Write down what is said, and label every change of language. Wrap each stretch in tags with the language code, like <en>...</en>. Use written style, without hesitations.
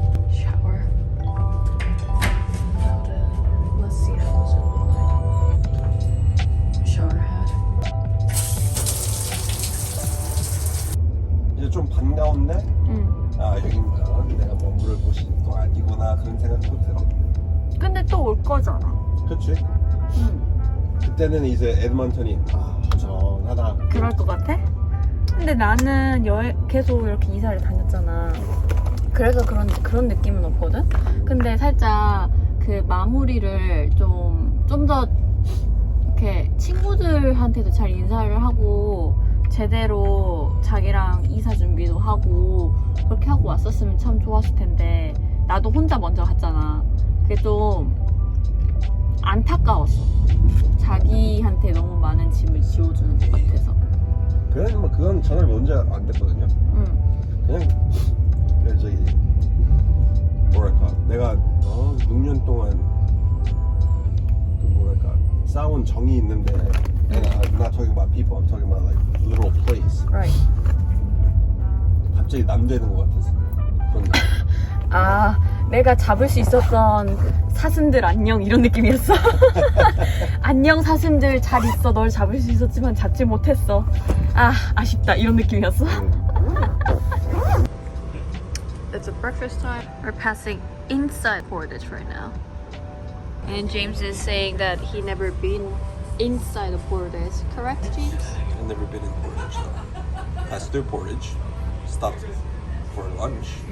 <en>Shower. Let's see how does it look like. Shower head.</en> <ko>이제 좀 반가운데 아 여긴가 내가 머무를 곳이 또 아니구나 그런 생각도 들어. 근데 또 올 거잖아. 그치? 그때는 이제 에드먼턴이 전하다. 그럴 것 같아? 근데 나는 계속 이렇게 이사를 다녔잖아. 그래서 그런 느낌은 없거든? 근데 살짝 그 마무리를 좀 더 이렇게 친구들한테도 잘 인사를 하고 제대로 자기랑 이사 준비도 하고 그렇게 하고 왔었으면 참 좋았을 텐데 나도 혼자 먼저 갔잖아. 그게 좀 안타까웠어. 자기한테 너무 많은 짐을 지워주는 것 같아서. 그래 뭐 그건 전혀 문제 안 됐거든요. 그냥 저기 뭐랄까 내가 6년 동안 그 뭐랄까 쌓아온 정이 있는데</ko> <en>I'm not talking about people, I'm talking about like literal place. Right.</en> <ko>갑자기 남 되는 것 같아서 그런 거. 아, 내가 잡을 수 있었던 사슴들 안녕 이런 느낌이었어. 안녕 사슴들 잘 있어. 널 잡을 수 있었지만 잡지 못했어. 아, 아쉽다 이런 느낌이었어.</ko> <en>It's a breakfast time. We're passing inside Portage right now. And James is saying that he never been inside of Portage. Correct, James? I've never been in Portage though. Passed through Portage, stopped for lunch</en>